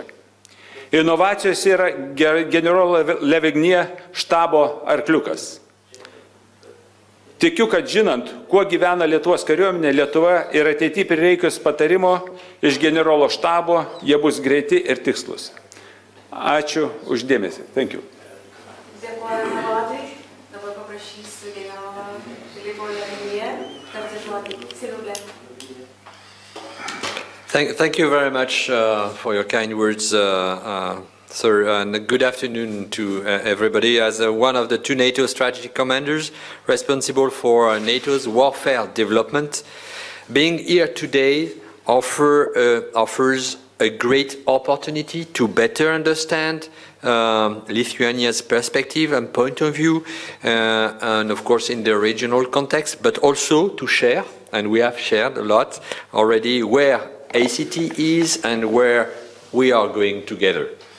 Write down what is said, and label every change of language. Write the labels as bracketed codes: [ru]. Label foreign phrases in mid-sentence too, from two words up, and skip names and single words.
[lt] Inovacijos yra generolo Lavigne štabo arkliukas. Tikiu, kad žinant, kuo gyvena Lietuvos kariuomenė, Lietuva ir ateityje prireikus patarimo iš generolo štabo, jie bus greiti ir tikslus. Ačiū uždėmesį. [en] Thank you. [lt] Dėkuoju vadui. Dabar paprašysiu generolą Philippe Lavigne tarti žodį. Silvė. [en] Thank you very much for your kind words, sir, and good afternoon to everybody. As one of the two NATO strategic commanders responsible for NATO's warfare development, being here today offers a great opportunity to better understand Lithuania's perspective and point of view, and of course in the regional context, but also to share, and we have shared a lot already, where ACT is and where we are going together.